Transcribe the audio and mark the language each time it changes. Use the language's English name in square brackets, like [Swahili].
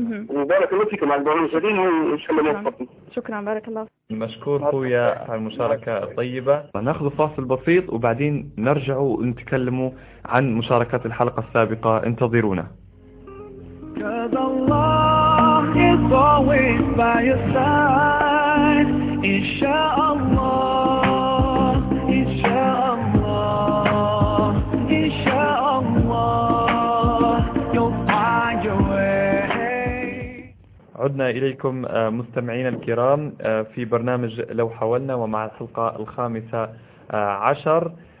[Arabic] وبارك الله فيكم على البرنامج الجديد وان شاء الله نوفقكم. شكرا بارك الله. مشكور خويا على المشاركة الطيبة. ناخذ فاصل بسيط وبعدين نرجع ونتكلموا عن مشاركات الحلقة السابقة، انتظرونا. [English] كذا الله is always by your side. [Arabic] إن شاء الله إن شاء الله إن شاء الله [English] you'll find your way. [Arabic] عدنا إليكم مستمعين الكرام في برنامج لو حاولنا، ومع الحلقة 15.